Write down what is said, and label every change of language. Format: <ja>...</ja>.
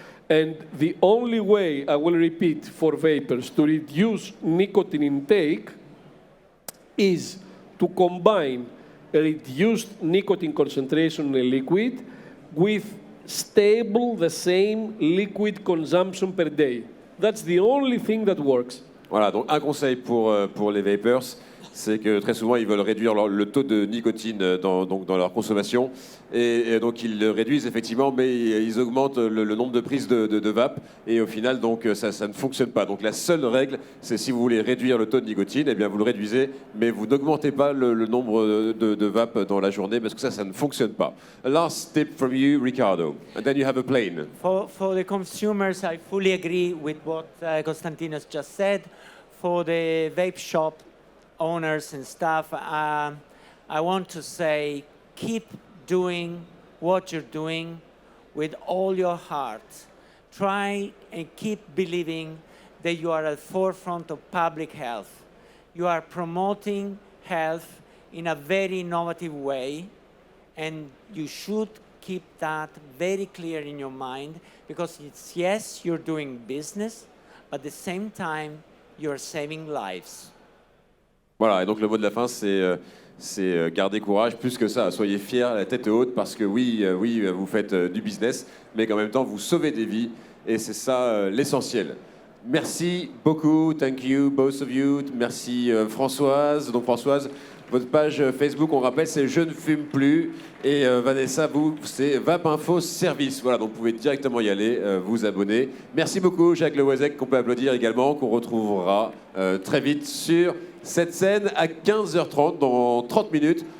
<en>And the only way, I will repeat, for vapers to reduce nicotine intake is to combine a reduced nicotine concentration in a liquid with stable, the same liquid consumption per day. That's the only thing that works.</en> <fr>Voilà, donc un conseil pour les vapers, c'est que très souvent ils veulent réduire le taux de nicotine dans leur consommation et donc ils le réduisent effectivement, mais ils augmentent le nombre de prises de vape et au final donc ça ne fonctionne pas. Donc la seule règle, c'est si vous voulez réduire le taux de nicotine, eh bien vous le réduisez, mais vous n'augmentez pas le nombre de vape dans la journée parce que ça ne fonctionne pas.</fr> <en>A last tip from you, Riccardo, and then you have a plane. For the consumers, I fully agree with what Konstantinos just said. For the vape shop owners and staff, I want to say, keep doing what you're doing with all your heart. Try and keep believing that you are at the forefront of public health. You are promoting health in a very innovative way, and you should keep that very clear in your mind, because it's, yes, you're doing business, but at the same time, you're saving lives.</en> <fr>Voilà, et donc le mot de la fin, c'est garder courage, plus que ça, soyez fiers, la tête haute, parce que oui, vous faites du business, mais qu'en même temps, vous sauvez des vies, et c'est ça l'essentiel. Merci beaucoup,</fr> <en>thank you, both of you.</en> <fr>Merci Françoise. Donc Françoise, votre page Facebook, on rappelle, c'est Je ne fume plus, et Vanessa, vous, c'est Vape Info Service. Voilà, donc vous pouvez directement y aller, vous abonner. Merci beaucoup, Jacques le Houezec, qu'on peut applaudir également, qu'on retrouvera très vite sur cette scène à 15h30, dans 30 minutes.</fr>